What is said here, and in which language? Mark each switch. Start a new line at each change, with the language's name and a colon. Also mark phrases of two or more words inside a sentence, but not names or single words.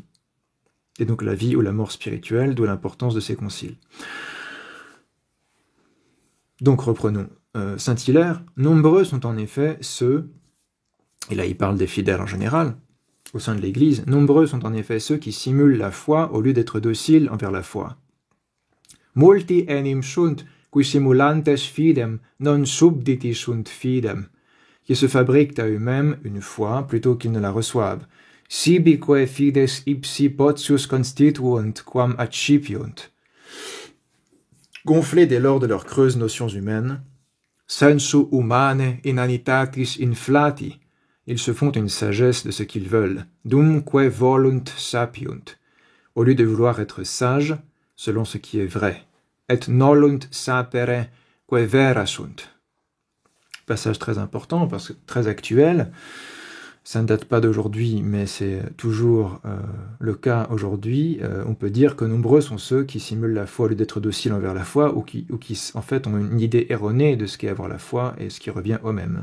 French: Et donc la vie ou la mort spirituelle, d'où l'importance de ces conciles. Donc reprenons. Saint Hilaire, nombreux sont en effet ceux, et là il parle des fidèles en général, au sein de l'Église, nombreux sont en effet ceux qui simulent la foi au lieu d'être dociles envers la foi.
Latin: Multi enim sunt, qui simulantes fidem, non subditi sunt fidem,
French: qui se fabriquent à eux-mêmes une foi plutôt qu'ils ne la reçoivent.
Latin: Sibique fides ipsi potius constituunt quam accipiunt.
French: Gonflés dès lors de leurs creuses notions humaines,
Latin: sensu humane inanitatis inflati,
French: ils se font une sagesse de ce qu'ils veulent,
Latin: dumque volunt sapiunt,
French: au lieu de vouloir être sages selon ce qui est vrai,
Latin: et nolunt sapere que vera sunt.
French: Passage très important, parce que très actuel, ça ne date pas d'aujourd'hui, mais c'est toujours le cas aujourd'hui. On peut dire que nombreux sont ceux qui simulent la foi au lieu d'être dociles envers la foi, ou qui en fait ont une idée erronée de ce qu'est avoir la foi, et ce qui revient au même.